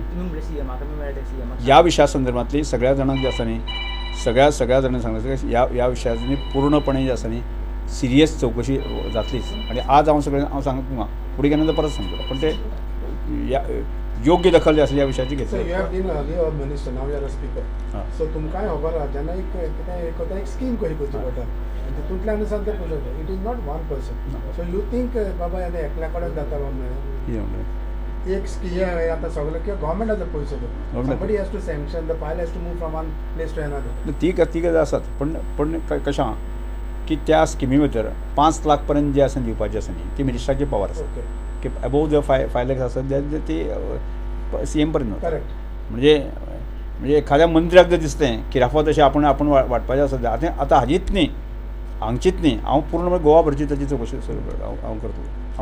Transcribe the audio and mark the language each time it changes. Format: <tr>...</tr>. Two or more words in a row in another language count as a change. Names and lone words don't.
<kok>तुम्ही म्हणलें सीएमाक आमी मेळ्ळे सीएमाक ह्या विशया संदर्भांतली सगळ्या जाणांक जे आसा न्ही सगळ्या जाणांनी सांगलें ह्या विशयाची पूर्णपणे जे आसा न्ही सिरियस चवकशी जातलीच. आनी आज हांव सांगता तुमकां फुडें केन्ना परत सांगतलो, पण ते योग्य दखल जी आसा ह्या विशयाची So घेतली.</kok> <en>you have been earlier a minister, now you are a speaker.</en> <kok>So तुमकांय खबर आहा जेन्ना एक स्कीम कशी करची पडटा आनी तितूंतल्यान आसा ते पळयता.</kok> <en>It is not one person. So you think</en> <kok>बाबा आतां एकल्या कडेन जाता कितें म्हणलें एक स्कीम आतां सगळें किंवा गव्हर्मेंट आतां पयसो</kok> <en>somebody has to sanction, the file has to move from one place to another.</en> <kok>ती गजाल आसात, पण कशें आहा की त्या स्किमी भितर 5 लाख पर्यंत जे आसा दिवपाचें आसा न्ही ती मिनिस्टराची पावर आसा ओके की</kok> <en>above the</en> <kok>5 लाख आसा ती CM पर्यंत वता. करेक्ट. म्हणजे एखाद्या मंत्र्याक जर दिसलें की राफत अशें आपण वाटपाचें आसा आतां हाजीच न्ही हांगचीच न्ही हांव पूर्ण गोवा भरची ताची चवकशी हांव करतलो.</kok>